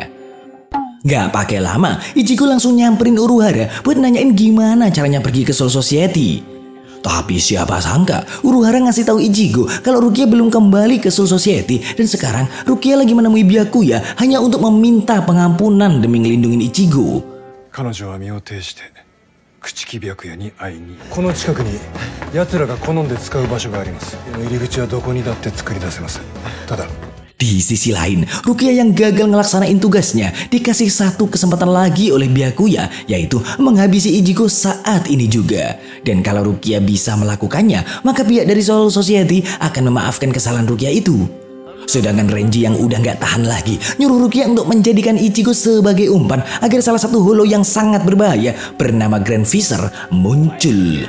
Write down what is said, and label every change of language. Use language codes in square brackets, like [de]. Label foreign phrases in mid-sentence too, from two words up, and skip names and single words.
[id] Gak pakai lama, Ichigo langsung nyamperin Uruhara buat nanyain gimana caranya pergi ke Soul Society. Tapi siapa sangka Uruhara ngasih tahu Ichigo kalau Rukia belum kembali ke Soul Society dan sekarang Rukia lagi menemui Byakuya hanya untuk meminta pengampunan demi ngelindungin Ichigo. [ja] 彼女は身を挺して朽木白夜に会いに、この近くに奴らが好んで使う場所があります。入り口はどこにだって作り出せます。ただ [id] Di sisi lain, Rukia yang gagal ngelaksanain tugasnya dikasih satu kesempatan lagi oleh Byakuya, yaitu menghabisi Ichigo saat ini juga. Dan kalau Rukia bisa melakukannya, maka pihak dari Soul Society akan memaafkan kesalahan Rukia itu. Sedangkan Renji yang udah gak tahan lagi nyuruh Rukia untuk menjadikan Ichigo sebagai umpan agar salah satu holo yang sangat berbahaya bernama Grand Visor muncul.